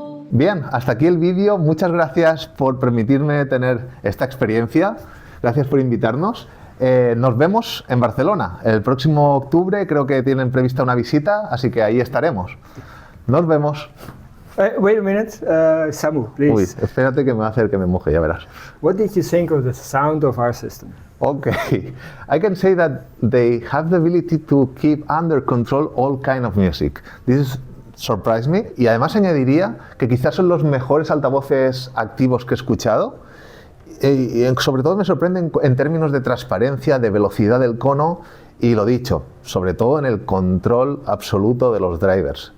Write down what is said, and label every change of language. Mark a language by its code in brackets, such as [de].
[es] Bien, hasta aquí el vídeo. Muchas gracias por permitirme tener esta experiencia. Gracias por invitarnos. Nos vemos en Barcelona. El próximo octubre creo que tienen prevista una visita, así que ahí estaremos. Nos vemos. [en] Wait a minute, Samu, please. [es] Uy, espérate que me va a hacer que me moje, ya verás. [en] What did you think of the sound of our system? Okay, I can say that they have the ability to keep under control all kind of music. This surprised me, [es] y además añadiría que quizás son los mejores altavoces activos que he escuchado, y sobre todo me sorprenden en términos de transparencia, de velocidad del cono, y lo dicho, sobre todo en el control absoluto de los drivers.